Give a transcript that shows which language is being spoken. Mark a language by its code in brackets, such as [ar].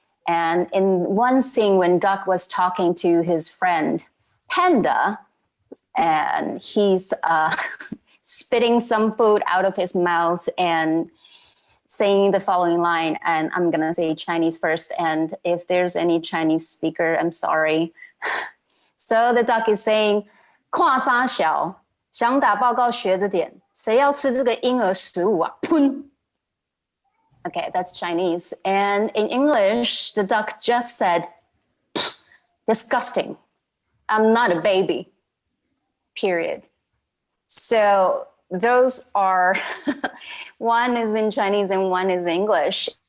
[en] And in one scene when Duck was talking to his friend Panda, and he's spitting some food out of his mouth and saying the following line, and I'm gonna say Chinese first, and if there's any Chinese speaker, I'm sorry. So the duck is saying, [zh] 跨三小，想打报告学着点，谁要吃这个婴儿食物啊？ [en] 喷！Okay, that's Chinese. And in English, the duck just said, disgusting. I'm not a baby, period. So those are, one is in Chinese and one is English.